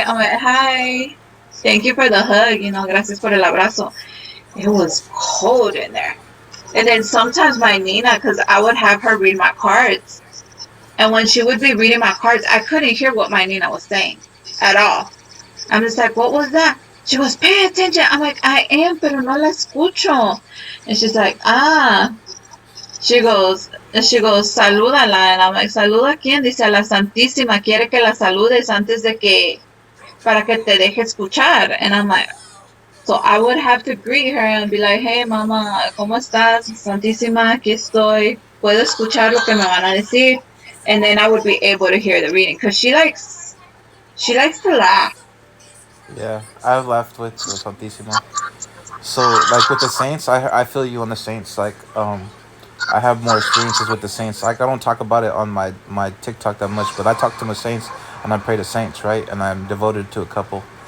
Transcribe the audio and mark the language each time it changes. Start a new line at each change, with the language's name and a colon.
English: I'm like, hi. Thank you for the hug.
Spanish: Gracias por el abrazo.
English: It was cold in there. And then sometimes my Nina, because I would have her read my cards. And when she would be reading my cards, I couldn't hear what my Nina was saying at all. I'm just like, what was that? She goes, pay attention. I'm like, I am,
Spanish: pero no la escucho.
English: And she's like, ah. She goes,
Spanish: salúdala.
English: And I'm like,
Spanish: ¿saluda a quién? Dice, a la Santísima. Quiere que la saludes antes de que, para que te deje escuchar.
English: And I'm like, so I would have to greet her and be like, hey, mamá,
Spanish: ¿cómo estás? Santísima, aquí estoy. Puedo escuchar lo que me van a decir.
English: And then I would be able to hear the reading. Because she likes to laugh. Yeah. I've laughed with Santissima. So, like, with the Saints, I feel you on the Saints. Like, I have more experiences with the Saints. Like, I don't talk about it on my TikTok that much, but I talk to my Saints and I pray to Saints, right? And I'm devoted to a couple.